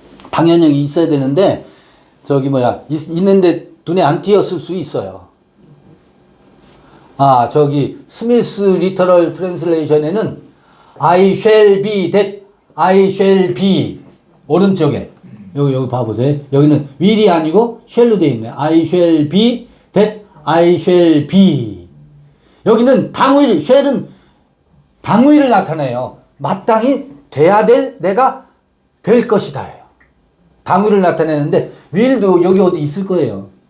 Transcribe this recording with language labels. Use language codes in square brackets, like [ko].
[ko] 당연히 여기 있어야 되는데 있는데 눈에 안 띄었을 수 있어요. 저기 스미스 리터럴 트랜슬레이션에는 [en] I shall be that I shall be [ko] 오른쪽에 여기 봐보세요. 여기는 will이 아니고 shall로 되어 있네. [en] I shall be that I shall be. [ko] 여기는 당일, shall은 당일을 나타내요. 마땅히 돼야 될 내가 될 것이다. 당일을 나타내는데 will도 여기 어디 있을 거예요.